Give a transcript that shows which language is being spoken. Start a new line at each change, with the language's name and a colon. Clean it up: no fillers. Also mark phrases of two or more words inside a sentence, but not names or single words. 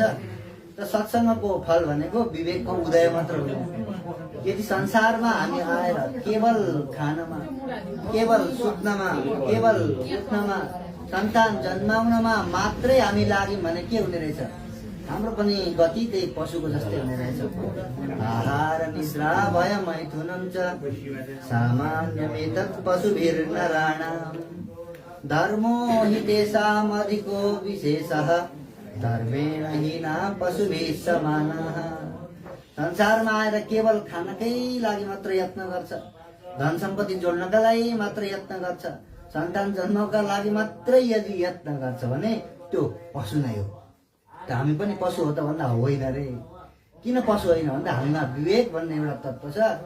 Nepali: त सत्सङ्गको फल भनेको विवेकको उदय मात्र हो। यदि संसारमा हामी आएर केवल खानमा, केवल सुत्नमा, केवल उठ्नमा, सन्तान जन्माउनमा मात्रै हामी लाग्यौँ भने के हुने रहेछ? हाम्रो पनि गति त्यही पशुको जस्तै हुने रहेछ।
Sanskrit: आहार निद्रा भय मैथुनं च सामान्यमेतत् पशुभिर्नराणाम् धर्मो हि तेषाम् अधिको विशेषः धर्मेण हीना पशुभिः समानः।
Nepali: संसारमा आएर केवल खानकै लागि मात्र यत्न गर्छ, धन सम्पत्ति जोड्नका लागि मात्र यत्न गर्छ, सन्तान जन्मका लागि मात्रै यदि यत्न गर्छ भने त्यो पशु नै हो। त हामी पनि पशु हो त भन्दा होइन रे। किन पशु होइन भन्दा हामीमा विवेक भन्ने एउटा तत्त्व छ।